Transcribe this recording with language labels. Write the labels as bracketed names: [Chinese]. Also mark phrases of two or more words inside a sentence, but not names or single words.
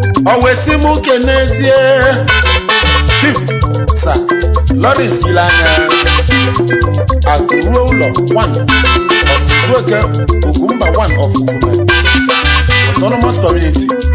[Igbo] Ọ wee sị mụ kenezie Chief Sir Lawrence Ilanya Akụruo ụlọ [English] one of [Igbo] Nkweke Ugwumba [English] one of [Igbo] Ugume Autonomous Community.